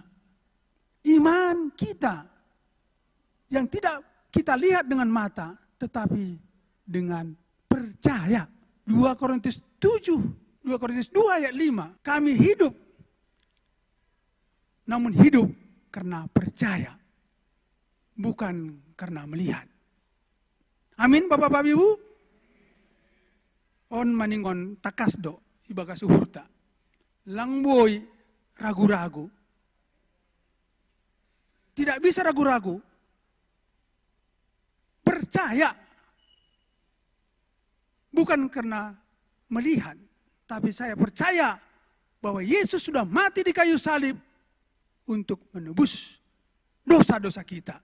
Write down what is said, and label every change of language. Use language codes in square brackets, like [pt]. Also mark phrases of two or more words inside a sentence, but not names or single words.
[id] Iman kita yang tidak kita lihat dengan mata, tetapi dengan percaya. 2 Korintus 2 ayat 5, kami hidup, namun hidup karena percaya, bukan karena melihat. Amin, Bapak-Bapak Ibu. [bts] On maningon takasdo ibaga suhurta. [id] Langboy ragu-ragu. Tidak bisa ragu-ragu. Percaya. Bukan karena melihat, tapi saya percaya bahwa Yesus sudah mati di kayu salib untuk menebus dosa-dosa kita.